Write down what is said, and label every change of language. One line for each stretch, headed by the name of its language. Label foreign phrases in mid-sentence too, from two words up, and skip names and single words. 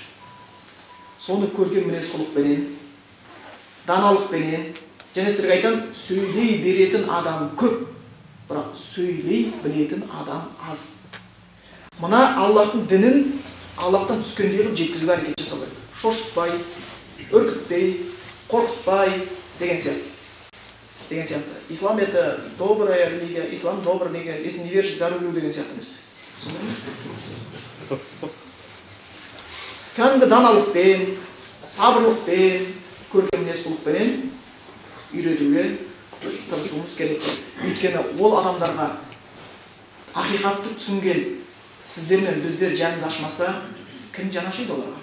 Kazakh: Соны көрген мінез құлықпенен, даналықпенен, және сіздерге айтам, сөйлей беретін адам көп, бірақ сөйлей білетін адам аз. Мына Аллахтың дінін Аллахтан түскендей қылып жеткізуге әрекет жасау керек. Шошытпай, үркітпей, қорқытпай деген сияқты.
Russian: Ислам это добрая религия, ислам добрый религия, если не веришь, за рулю
Kazakh: деген сияқты емес. Кәдімгі даналықпен, сабырлықпен, көркем мінез-құлықпенен үйретуге тырысуымыз керек. Өйткені ол адамдарға ақиқатты түсінген сіздер мен біздер жанымыз ашмаса, кім жан ашиды оларға?